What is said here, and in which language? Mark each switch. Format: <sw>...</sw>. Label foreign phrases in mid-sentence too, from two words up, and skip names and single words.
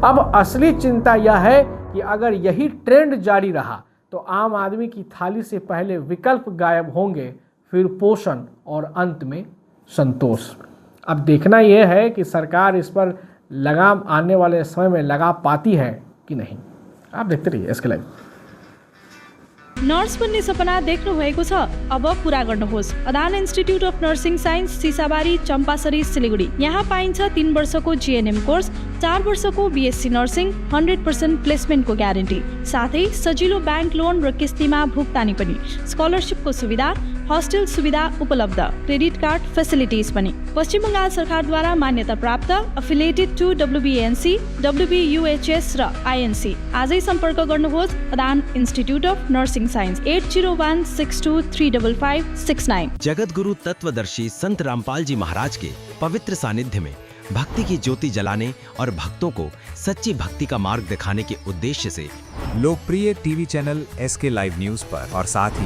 <hi>अब असली चिंता यह है कि अगर यही ट्रेंड जारी रहा तो आम आदमी की थाली से पहले विकल्प गायब होंगे, फिर पोषण और अंत में संतोष। अब देखना यह है कि सरकार इस पर लगाम आने वाले समय में लगा पाती है कि नहीं। आप देखते रहिए एसके लाइव।</hi> <ne>नर्स बन्ने सपना देख्नु भएको छ? अब पूरा गर्नुहोस्। अदान इन्स्टिट्युट अफ नर्सिङ साइन्स, सिसाबारी, चम्पासरी, सिलिगुडी। यहाँ पाइन्छ 3 वर्षको जीएनएम कोर्स, 4 वर्षको बीएससी नर्सिङ, 100% प्लेसमेन्टको ग्यारेन्टी, साथै सजिलो ब्याङ्क लोन र किस्तीमा भुक्तानी पनि, स्कलरसिपको सुविधा, हस्टेल सुविधा उपलब्ध, क्रेडिट कार्ड फेसिलिटिज पनि। पश्चिम बङ्गाल सरकारद्वारा मान्यता प्राप्त,</ne> <en>affiliated to</en> <ne>WBNC, WBUHS र INC। आजै सम्पर्क गर्नुहोस् अदान इन्स्टिट्युट अफ नर्सिङ साइंस, 8016235569।</ne> <hi>जगत गुरु तत्वदर्शी संत रामपाल जी महाराज के पवित्र सानिध्य में भक्ति की ज्योति जलाने और भक्तों को सच्ची भक्ति का मार्ग दिखाने के उद्देश्य से लोकप्रिय टीवी चैनल SK लाइव न्यूज पर और साथ ही</hi>